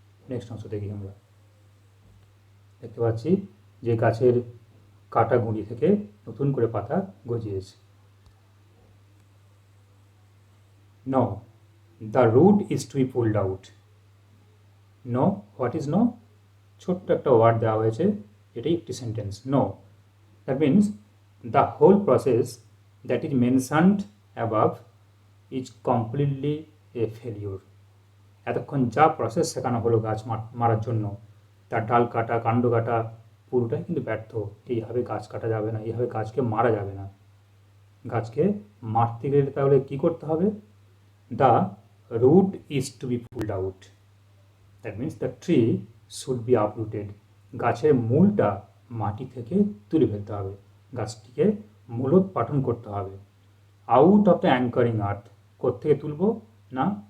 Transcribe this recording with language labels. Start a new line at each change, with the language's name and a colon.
Bangla: Next অংশ দেখি আমরা দেখতে পাচ্ছি যে গাছের কাটা গুঁড়ি থেকে নতুন করে পাতা গজিয়েছে।
English: No, the root is to be pulled out. No, what is no?
Bangla: ছোট্ট একটা ওয়ার্ড দেওয়া হয়েছে, এটাই একটি sentence.
English: No, that means the whole process that is mentioned above is completely a failure.
Bangla: এতক্ষণ যা প্রসেস শেখানো হলো গাছ মারার জন্য, তার ডাল কাটা, কাণ্ড কাটা, পুরোটাই কিন্তু ব্যর্থ। এইভাবে গাছ কাটা যাবে না, এইভাবে গাছকে মারা যাবে না। গাছকে মারতে গেলে তাহলে কী করতে হবে?
English: The root is to be pulled out. That means the tree should be uprooted.
Bangla: গাছের মূলটা মাটি থেকে তুলে ফেলতে হবে, গাছটিকে মূলোৎপাটন করতে হবে।
English: out of the anchoring earth,
Bangla: কোত্থেকে তুলব না?